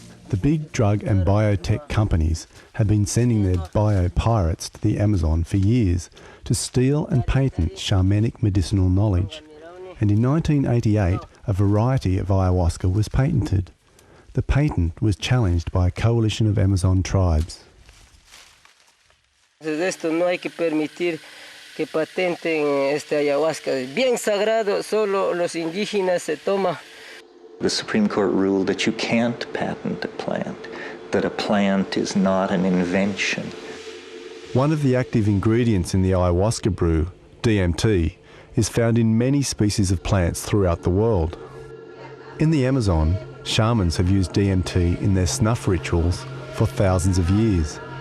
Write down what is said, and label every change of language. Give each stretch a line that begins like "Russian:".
English: The big drug and biotech companies have been sending their bio-pirates to the Amazon for years to steal and patent shamanic medicinal knowledge. And in 1988, a variety of ayahuasca was patented. the patent was challenged by a coalition of Amazon tribes.
Spanish: De esto no hay que permitir que patenten ayahuasca. Es bien sagrado, solo los indígenas se toma.
English: The Supreme Court ruled that you can't patent a plant, that a plant is not an invention. One of the active ingredients in the ayahuasca brew, DMT, is found in many species of plants throughout the world. In the Amazon, shamans have used DMT in their snuff rituals for thousands of years.